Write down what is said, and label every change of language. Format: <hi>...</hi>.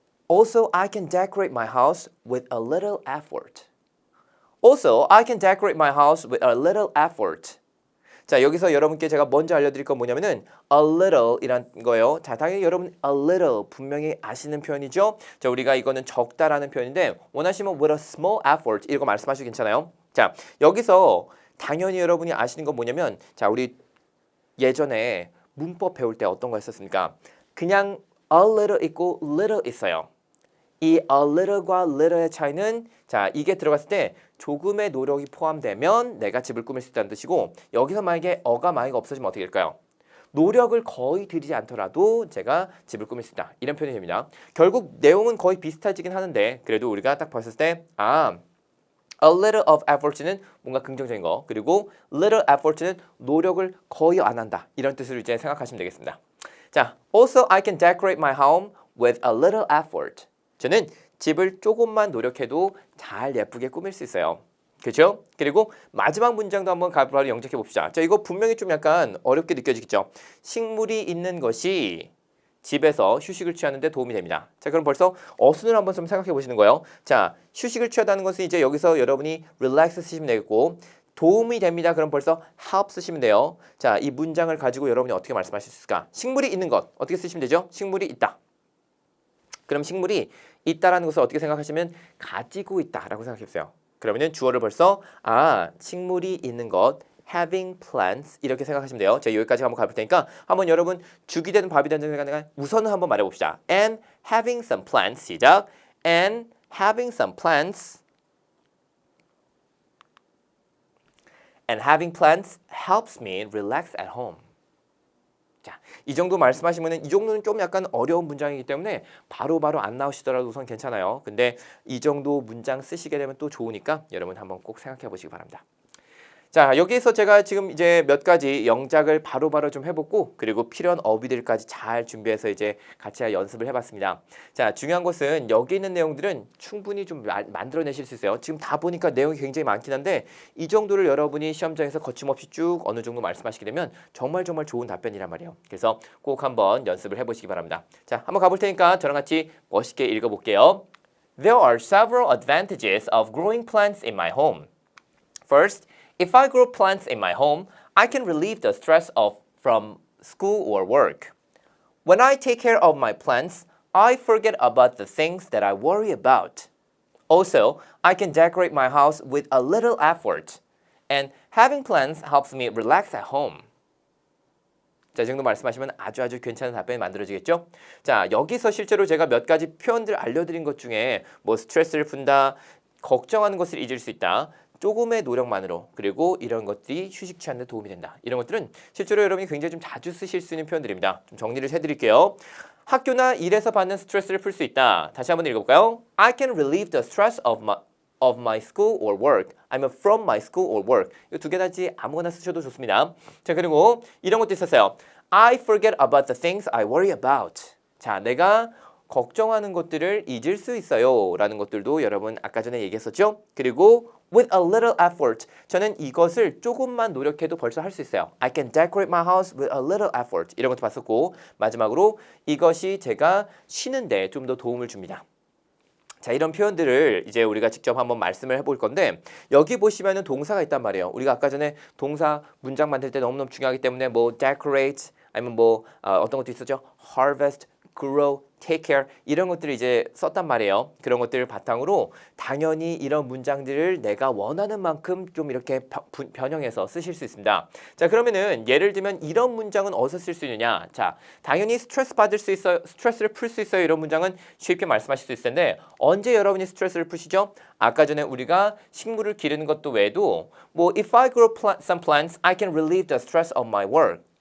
<en>Also, I can decorate my house with a little effort. Also, I can decorate my house with a little effort.</en> <ko>자, 여기서 여러분께 제가 먼저 알려드릴 건 뭐냐면은 a little 이란 거예요. 자, 당연히 여러분 a little 분명히 아시는 표현이죠. 자, 우리가 이거는 적다라는 표현인데 원하시면</ko> <en>with a small effort</en> <ko>이거 말씀하셔도 괜찮아요. 자, 여기서 당연히 여러분이 아시는 건 뭐냐면 자, 우리 예전에 문법 배울 때 어떤 거 했었습니까? 그냥 a little 있고 little 있어요. 이 a little과 little의 차이는 자, 이게 들어갔을 때 조금의 노력이 포함되면 내가 집을 꾸밀 수 있다는 뜻이고 여기서 만약에 어가 만약에 없어지면 어떻게 될까요? 노력을 거의 들이지 않더라도 제가 집을 꾸밀 수 있다. 이런 표현이 됩니다. 결국 내용은 거의 비슷해지긴 하는데 그래도 우리가 딱 봤을 때 a little of effort는 뭔가 긍정적인 거 그리고 little effort는 노력을 거의 안 한다. 이런 뜻으로 이제 생각하시면 되겠습니다.</ko> <en>자, also I can decorate my home with a little effort.</en> <ko>저는 집을 조금만 노력해도 잘 예쁘게 꾸밀 수 있어요. 그렇죠? 그리고 마지막 문장도 한번 바로 영작해 봅시다. 자, 이거 분명히 좀 약간 어렵게 느껴지겠죠? 식물이 있는 것이 집에서 휴식을 취하는 데 도움이 됩니다. 자, 그럼 벌써 어순을 한번 좀 생각해 보시는 거예요. 자, 휴식을 취하다는 것은 이제 여기서 여러분이 relax 쓰시면 되겠고 도움이 됩니다. 그럼 벌써 help 쓰시면 돼요. 자, 이 문장을 가지고 여러분이 어떻게 말씀하실 수 있을까? 식물이 있는 것 어떻게 쓰시면 되죠? 식물이 있다. 그럼 식물이 있다라는 것을 어떻게 생각하시면 가지고 있다라고 생각해보세요. 그러면은 주어를 벌써 식물이 있는 것 having plants 이렇게 생각하시면 돼요. 제가 여기까지 한번 가볼 테니까 한번 여러분 죽이 되는 밥이 되는 생각을 우선은 한번 말해봅시다.</ko> <en>And having some plants 시작. And having some plants and having plants helps me relax at home.</en> <ko>자, 이 정도 말씀하시면은 이 정도는 좀 약간 어려운 문장이기 때문에 바로바로 안 나오시더라도 우선 괜찮아요. 근데 이 정도 문장 쓰시게 되면 또 좋으니까 여러분 한번 꼭 생각해 보시기 바랍니다. 자, 여기에서 제가 지금 이제 몇 가지 영작을 바로바로 좀 해보고 그리고 필요한 어휘들까지 잘 준비해서 이제 같이 연습을 해봤습니다. 자, 중요한 것은 여기 있는 내용들은 충분히 좀 만들어내실 수 있어요. 지금 다 보니까 내용이 굉장히 많긴 한데 이 정도를 여러분이 시험장에서 거침없이 쭉 어느 정도 말씀하시게 되면 정말 좋은 답변이란 말이에요. 그래서 꼭 한번 연습을 해보시기 바랍니다. 자, 한번 가볼 테니까 저랑 같이 멋있게 읽어볼게요.</ko> <en>There are several advantages of growing plants in my home. First, if I grow plants in my home, I can relieve the stress from school or work. When I take care of my plants, I forget about the things that I worry about. Also, I can decorate my house with a little effort. And having plants helps me relax at home.</en> <ko>자, 이 정도 말씀하시면 아주 괜찮은 답변이 만들어지겠죠? 자, 여기서 실제로 제가 몇 가지 표현들 알려드린 것 중에 뭐 스트레스를 푼다, 걱정하는 것을 잊을 수 있다, 조금의 노력만으로 그리고 이런 것들이 휴식 취하는 데 도움이 된다. 이런 것들은 실제로 여러분이 굉장히 좀 자주 쓰실 수 있는 표현들입니다. 좀 정리를 해드릴게요. 학교나 일에서 받는 스트레스를 풀 수 있다. 다시 한번 읽어볼까요?</ko> <en>I can relieve the stress of my school or work. 아니면 from my school or work.</en> <ko>이 두 개 다지 아무거나 쓰셔도 좋습니다. 자, 그리고 이런 것도 있었어요.</ko> <en>I forget about the things I worry about.</en> <ko>자, 내가 걱정하는 것들을 잊을 수 있어요 라는 것들도 여러분 아까 전에 얘기했었죠. 그리고</ko> <en>with a little effort</en> <ko>저는 이것을 조금만 노력해도 벌써 할 수 있어요.</ko> <en>I can decorate my house with a little effort</en> <ko>이런 것도 봤었고 마지막으로 이것이 제가 쉬는데 좀 더 도움을 줍니다. 자, 이런 표현들을 이제 우리가 직접 한번 말씀을 해볼 건데 여기 보시면은 동사가 있단 말이에요. 우리가 아까 전에 동사 문장 만들 때 너무너무 중요하기 때문에 뭐 decorate 아니면 뭐 어떤 것도 있었죠. harvest, grow, take care 이런 것들을 이제 썼단 말이에요. 그런 것들을 바탕으로 당연히 이런 문장들을 내가 원하는 만큼 좀 이렇게 변형해서 쓰실 수 있습니다. 자, 그러면은 예를 들면 이런 문장은 어디서 쓸 수 있느냐? 자, 당연히 스트레스 받을 수 있어요. 스트레스를 풀 수 있어요. 이런 문장은 쉽게 말씀하실 수 있을 텐데 언제 여러분이 스트레스를 푸시죠? 아까 전에 우리가 식물을 기르는 것도 외에도 뭐</ko> <en>if I grow some plants, I can relieve the stress of my work.</en>